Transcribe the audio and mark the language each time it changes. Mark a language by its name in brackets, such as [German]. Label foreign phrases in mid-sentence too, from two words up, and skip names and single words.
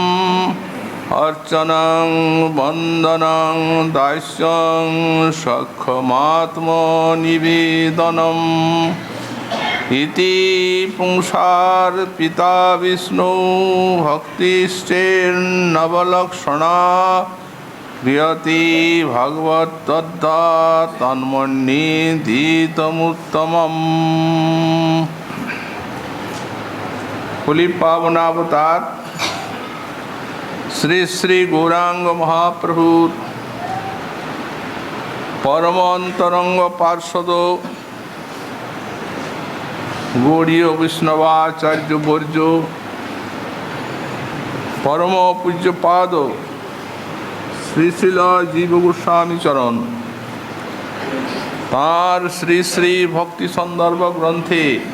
[Sanskrit] অর্চনং বন্দনং দাস্যং সখ্যমাত্মনিবেদনম ইতি পুংসার পিতা বিষ্ণু ভক্তিশ্চেন্নবলক্ষণা ক্রিয়তি ভগবত্তদ্দা তন্মন্যেধিতমুত্তমম। [Bangla] কলি পাবনাবতার শ্রী শ্রী গৌরাঙ্গ মহাপ্রভুর পরম অন্তরঙ্গ পার্ষদ গৌড়ীয় বৈষ্ণবাচার্য বর্য পরম পূজ্যপাদ শ্রী শ্রীল জীব গোস্বামী চরণ তাঁর শ্রী শ্রী ভক্তি সন্দর্ভ গ্রন্থে